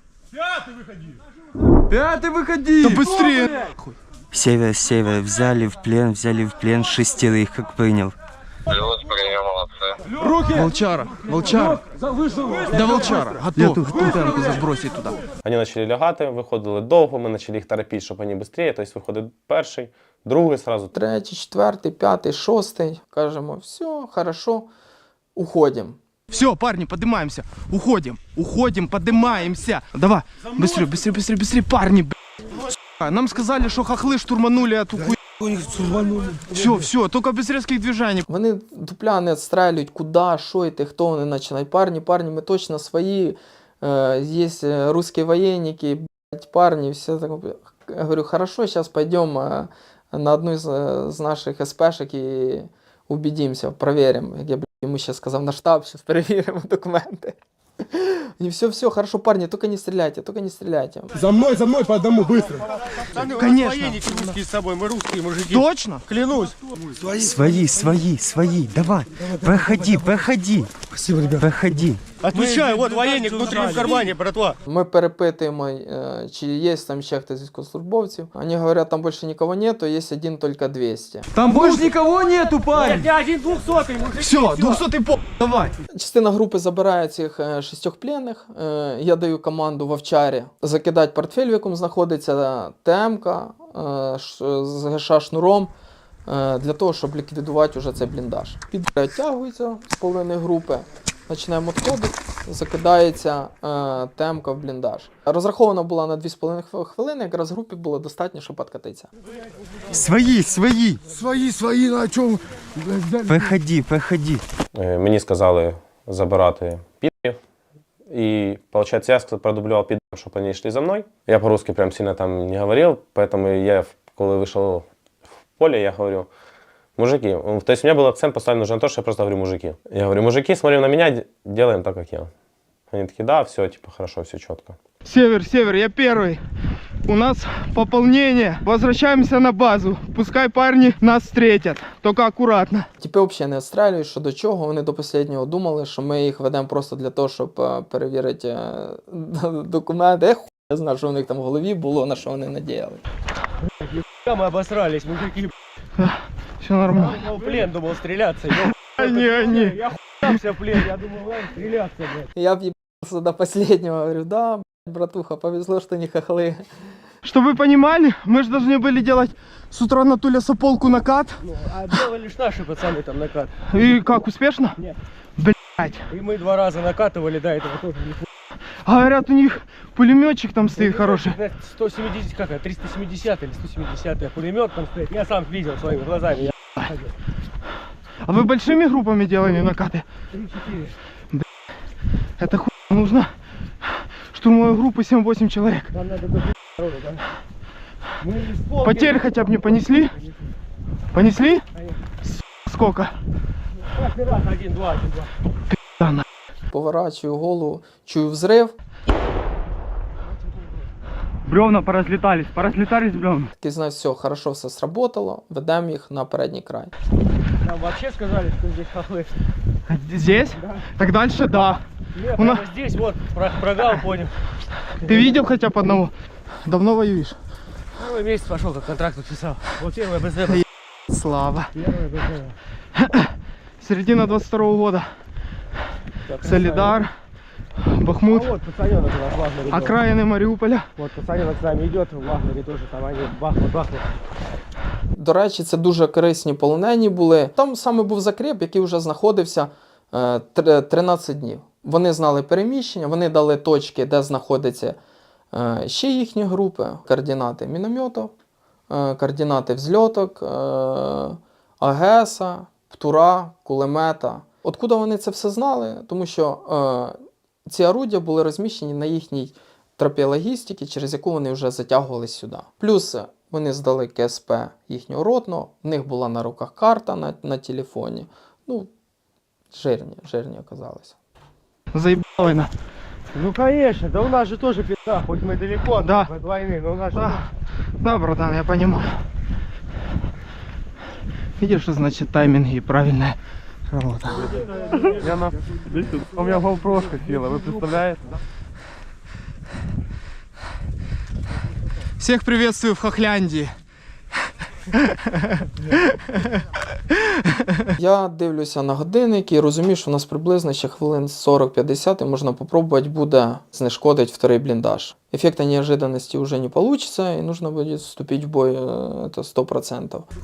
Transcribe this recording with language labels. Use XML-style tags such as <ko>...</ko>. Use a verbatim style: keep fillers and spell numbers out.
<ru>Пятый выходи. Пятый выходи. Да быстрее. Север, север, взяли в плен, взяли в плен шестерых, как принял. Плюс, прием, молодцы. Руки. Волчара, волчара. Вышел. Да, волчара, готов. Тутенку забросить туда.</ru> <uk>Они начали лягати, виходили довго, ми почали їх терапити, щоб вони швидше. Тобто виходить перший, другий сразу. Третій, четвертий, п'ятий, шостий. Кажемо, все, хорошо, уходимо.</uk> <ru>Все, парни, поднимаемся, уходим, уходим, поднимаемся. Давай, быстрее, быстрее, быстрее, быстрее, парни, блядь. Нам сказали, что хохлы штурманули эту хуйню. Все, все, только без резких движений.</ru> <uk>Вони дупляни відстрілюють, куди, що йти, хто вони починають. Парні, парні, ми точно свої, є русські воєнники, блядь, парні, все так. Я говорю, хорошо, зараз підемо на одну з наших СПшок і убедимося, перевіримо.</uk> <ru>Ему сейчас сказал на штаб, сейчас проверим документы. И все-все, хорошо, парни, только не стреляйте, только не стреляйте. За мной, за мной, по одному, быстро. Конечно. Русские с собой, мы русские мужики. Точно? Клянусь. Свои, свои, свои, свои, давай. Проходи, проходи. Спасибо, ребята. Проходи. Отвечаю, вот военник внутри в кармане, братва. Мы перепытываем, э, чи есть там еще кто-то из військовослужбовців. Они говорят, там больше никого нету, есть один только двести. Там больше никого нету, парень. Я один двухсотый, мужик. Все, двухсотый по... Давай.</ru> <uk>Частина групи забирає цих е, шістьох пленних. Е, Я даю команду вовчарі закидати портфель, в якому знаходиться ТМ-ка е, ш- з ГШ шнуром, е, для того, щоб ліквідувати уже цей бліндаж. Підтягується з половини групи, починаємо відходити, закидається е, ТМ-ка в бліндаж. Розрахована була на дві з половиною хвилини, якраз групі було достатньо, щоб откатитися. Свої, свої! Свої, свої, на чому? Виході, виході. Е, Мені сказали забирати підрів. И, получается, я ск- продублював підрів, щоб вони йшли за мною.</uk> <ru>Я по-русски прям сильно там не говорив, поэтому я, в-</ru> <uk>коли вийшов в поле,</uk> <ru>я говорю, мужики. Ну, то есть у меня был акцент поставлен уже на то, что я просто говорю мужики. Я говорю, мужики, смотрим на меня, де- делаем так, как я. Они такие, да, все, типа, хорошо, все четко. Север, север, я первый. У нас пополнение. Возвращаемся на базу. Пускай парни нас встретят. Только аккуратно.</ru> <uk>Тіпи взагалі не відстрілюють, що до чого. Вони до останнього думали, що ми їх ведемо просто для того, щоб е, перевірити е, д- документи. Я хуй я знаю, що у них там в голові було, на що вони надіяли.</uk> <ru>Мы обосрались, мужики. Все нормально. Я в плен думал стреляться. Я Не, не. хуямся в плен, я думал, ладно, стреляться, блядь.</ru> <uk>Я в'їбався до останнього, говорю, да, блядь, братуха, повезло, що не хохли.</uk> <ru>Чтобы вы понимали, мы же должны были делать с утра на ту лесополку накат. Ну, а делали лишь наши пацаны там накат. И как, успешно? Нет. Блять. И мы два раза накатывали, до этого тоже не Говорят, у них пулеметчик там стоит хороший. сто семьдесят, как это, триста семьдесят или сто семьдесят, пулемет там стоит. Я сам видел своими глазами. Я... А вы большими группами делали накаты? три-четыре. Это хуй нужно. Штурмовой группы семь-восемь человек. Нам надо до народу, да? Мы не вспомнили. Потерь хотя бы не понесли? Понесли? С- Сколько? Каждый раз один-два, один-два. Да, на-</ru> <uk>Поворачую голову, чую взрив.</uk> <ru>Бревна поразлетались, поразлетались бревна.</ru> <uk>Такий знаю,</uk> <ru>все, хорошо, все сработало,</ru> <uk>ведемо їх на передній край.</uk> <ru>Нам вообще сказали, что здесь хохлы. Здесь? Так дальше, да. Нет, У нас- прямо здесь вот, про- прогал понял. Ты видел хотя бы одного? Давно воюешь? Первый месяц пошел, как контракт подписал. Вот первое БЗ. Слава. Первое БЗ. Середина двадцать второго года. Солидар, А Бахмут, вот пацаненок у нас Вагнер идет. окраины Мариуполя. Вот пацаненок с нами идет, в Вагнере тоже там они бахнут, бахнут.</ru> <uk>До речі, це дуже корисні полонені були. Там саме був закріп, який вже знаходився е, тр- тринадцять днів. Вони знали переміщення, вони дали точки, де знаходяться е, ще їхні групи, координати мінометів, е, координати взльоток, е, АГЕСа, ПТУРа, кулемета. Откуда вони це все знали? Тому що е, ці орудія були розміщені на їхній тропі логістики, через яку вони вже затягували сюди. Плюс е, вони здали КСП їхнього ротного, в них була на руках карта на, на телефоні. Ну, жирні, жирні оказалися.</uk> <ru>Заебала война. Ну конечно, да у нас же тоже пизда, хоть мы далеко Да. от войны, но у нас же Да. Да, братан, я понимаю. Видишь, что значит тайминги и правильная работа. У меня голпрошка села, вы представляете? Всех приветствую в Хохляндии.</ru> <uk>Я дивлюся на годинник і розумію, що у нас приблизно ще хвилин сорок-п'ятдесят і можна попробувати буде знешкодити вторий бліндаж. Ефекта неожиданності вже не вийде і нужно буде вступити в бой е, це сто відсотків.</uk>